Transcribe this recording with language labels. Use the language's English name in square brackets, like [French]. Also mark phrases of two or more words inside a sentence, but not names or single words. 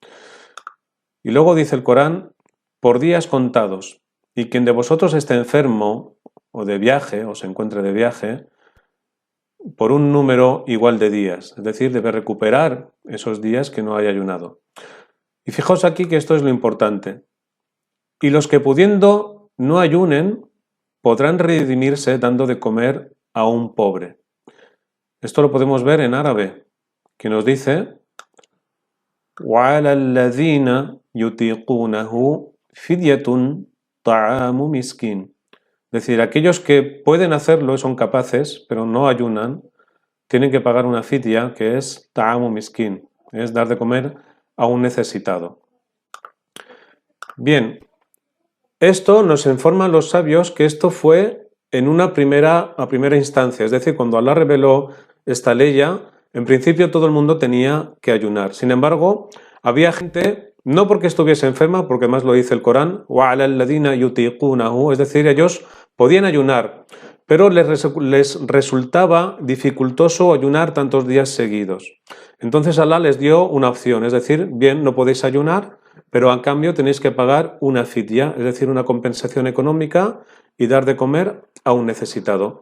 [Spanish] Y luego dice el Corán, por días contados, y quien de vosotros esté enfermo, o de viaje, o se encuentre de viaje, por un número igual de días, es decir, debe recuperar esos días que no haya ayunado. Y fijaos aquí que esto es lo importante. Y los que pudiendo no ayunen, podrán redimirse dando de comer a un pobre. Esto lo podemos ver en árabe, que nos dice [Arabic] وَعَلَى الَّذِينَ يُطِيقُونَهُ فِدْيَةٌ طَعَامُ مِسْكِينٍ. [Spanish] Es decir, aquellos que pueden hacerlo y son capaces, pero no ayunan, tienen que pagar una fidya que es [Arabic] طعام مسكين, [Spanish] es dar de comer a un necesitado. Bien, esto nos informan los sabios que esto fue en a primera instancia, es decir, cuando Allah reveló esta ley, en principio todo el mundo tenía que ayunar. Sin embargo, había gente, no porque estuviese enferma, porque más lo dice el Corán, [Arabic] وَعَلَى الَّذِينَ يُطِيقُونَهُ, [Spanish] es decir, ellos podían ayunar, pero les resultaba dificultoso ayunar tantos días seguidos. Entonces Allah les dio una opción, es decir, bien, no podéis ayunar, pero a cambio tenéis que pagar una fidya, es decir, una compensación económica y dar de comer a un necesitado.